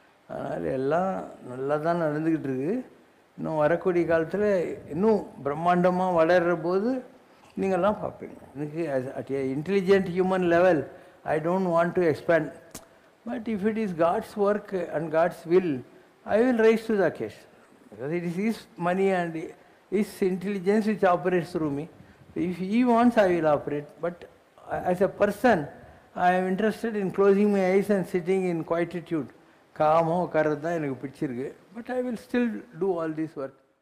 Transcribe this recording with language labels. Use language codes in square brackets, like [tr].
[ta] அதனால் எல்லாம் நல்லா தான் நடந்துக்கிட்டு இருக்கு. இன்னும் வரக்கூடிய காலத்தில் இன்னும் பிரம்மாண்டமாக வளர்கிற போது நீங்கள்லாம் பார்ப்பீங்க. [en] எனக்கு at a intelligent human level I don't want to expand, but if it is God's work and God's will, I will rise to the occasion, because it is His money and His intelligence which operates through me. If He wants, I will operate. But as a person, I am interested in closing my eyes and sitting in quietude. [ta] காமோ உட்கார்றது தான் எனக்கு பிடிச்சிருக்கு. [en] But I will still do all this work.